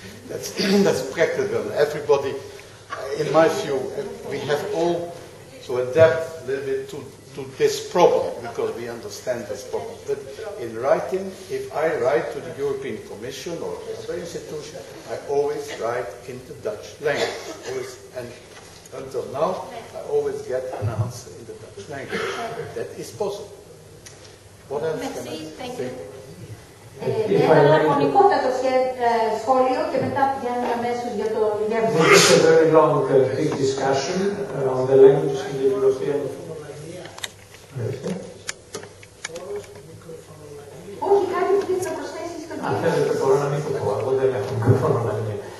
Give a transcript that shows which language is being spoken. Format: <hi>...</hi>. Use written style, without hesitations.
<en>That's practical. Everybody, in my view, we have all to adapt a little bit to this problem, because we understand this problem. But in writing, if I write to the European Commission or other institution, I always write in the Dutch language. And until now, I always get an answer in the Dutch language. That is possible. What else can I say?</en> <el>Ένα λακωνικότατο σχόλιο και μετά πηγαίνουμε αμέσως για το γεύμα.</el> <en>This is a very long, big discussion on the language in the European.</en> <el>Όχι, κάτι που θέλει να προσθέσει στον κύριο. Αν θέλετε μπορώ να μην το πω, εγώ δεν έχω μικρόφωνο να μην.</el>